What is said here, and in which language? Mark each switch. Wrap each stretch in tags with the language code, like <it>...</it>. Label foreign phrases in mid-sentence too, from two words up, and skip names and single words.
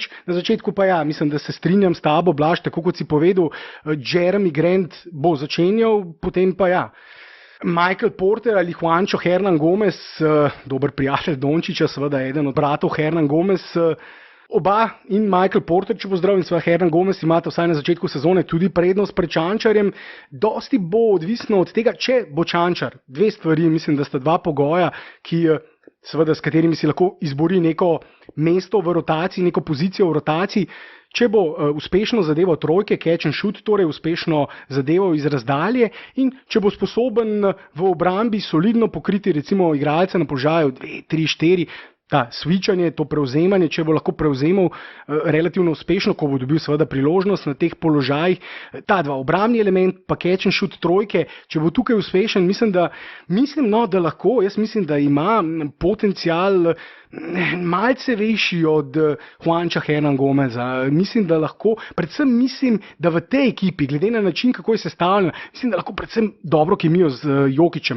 <sl>Na začetku pa mislim, da se strinjam s tabo, Blaž, tako kot si povedal, Jeremy Grant bo začenjal, potem pa Michael Porter ali Juancho Hernan Gomez, dober prijatelj Dončića, seveda eden od bratov Hernan Gomez, oba in Michael Porter, če bo zdrav, in seveda Hernan Gomez imata vsaj na začetku sezone tudi prednost pred Čančarjem. Dosti bo odvisno od tega, če bo Čančar. 2 stvari, mislim, da sta 2 pogoja, seveda s katerimi si lahko izbori neko mesto v rotaciji, neko pozicijo v rotaciji. Če bo uspešno zadeval trojke,</sl> <en>catch and shoot,</en> <sl>torej uspešno zadeval iz razdalje, in če bo sposoben v obrambi solidno pokriti recimo igralce na položaju 2, 3, 4, ta switchanje, to prevzemanje, če bo lahko prevzemal relativno uspešno, ko bo dobil seveda priložnost na teh položajih, ta 2 obrambni element, pa</sl> <en>catch and shoot</en> <sl>trojke, če bo tukaj uspešen, mislim, da lahko, jaz mislim, da ima potencial malce večji od Juancha Hernan Gomeza. Mislim, da lahko, predvsem mislim, da v tej ekipi, glede na način, kako je sestavljena, mislim, da lahko predvsem dobro kemijo z Jokićem.</sl>